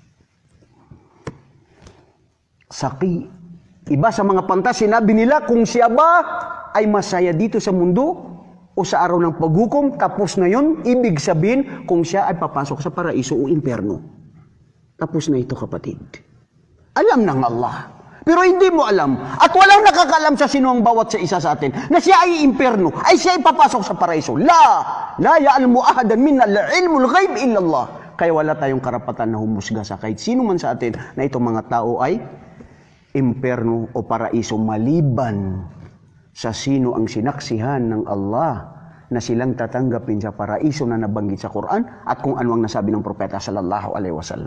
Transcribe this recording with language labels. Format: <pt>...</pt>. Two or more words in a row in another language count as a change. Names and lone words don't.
<tl>Iba sa mga pantas, sinabi nila, kung siya ba ay masaya dito sa mundo o sa araw ng paghukom, tapos na yun, ibig sabihin, kung siya ay papasok sa paraiso o impyerno. Tapos na ito, kapatid. Alam ng Allah. Pero hindi mo alam. At walang nakakaalam sa sino ang bawat sa isa sa atin na siya ay impyerno, ay siya ay papasok sa paraiso.</tl> <ar>لا يعلم أحدا منا العلم الغيب إلا الله.</ar> <tl>Kaya wala tayong karapatan na humusga sa kahit sino man sa atin na itong mga tao ay impyerno o paraiso maliban sa sino ang sinaksihan ng Allah na silang tatanggapin sa paraiso na nabanggit sa Quran at kung ano ang nasabi ng propeta</tl> <ar>صلى الله عليه وسلم.</ar>